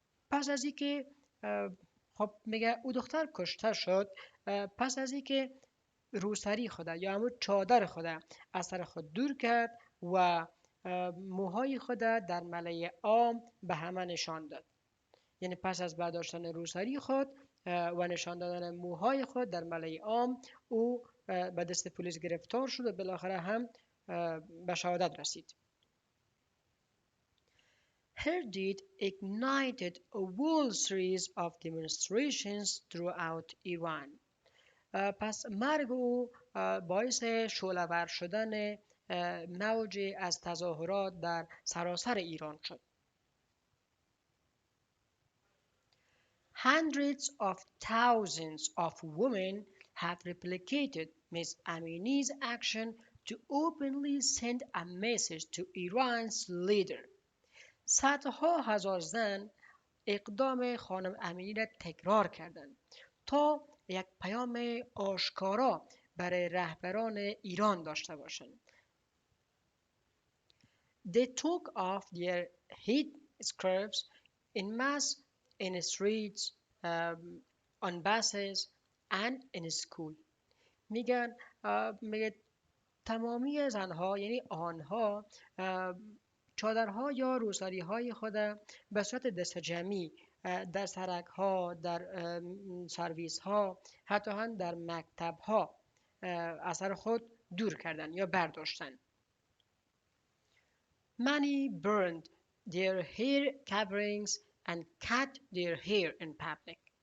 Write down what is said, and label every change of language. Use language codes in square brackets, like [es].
[fa] پس از اینکه خب میگه او دختر کشته شد پس از اینکه روسری خود یا همون چادر خود از سر خود دور کرد و موهای خود در ملأ عام به همه نشان داد. یعنی پس از برداشتن روسری خود و نشان دادن موهای خود در ملأ عام او به دست پلیس گرفتار شد و بالاخره هم به شهادت رسید. [en] Her deed ignited a whole series of demonstrations throughout Iran. [fa] پس مرگ او باعث شعله‌ور شدن موجی از تظاهرات در سراسر ایران شد. [en] Hundreds of thousands of women have replicated Ms. Amini's action to openly send a message to Iran's leader. [fa] صدها هزار زن اقدام خانم امینی را تکرار کردند تا یک پیام آشکارا برای رهبران ایران داشته باشند. [en] They took off their headscarves in mass in streets, on buses and in school. [fa] میگه تمامی زنها یعنی آنها چادرها یا روسری‌های خود به صورت دست جمعی در سرک‌ها، در سرویس‌ها، حتی هم در مکتب‌ها از سر خود دور کردن یا برداشتن. [en] Many burned their hair coverings and cut their hair in public.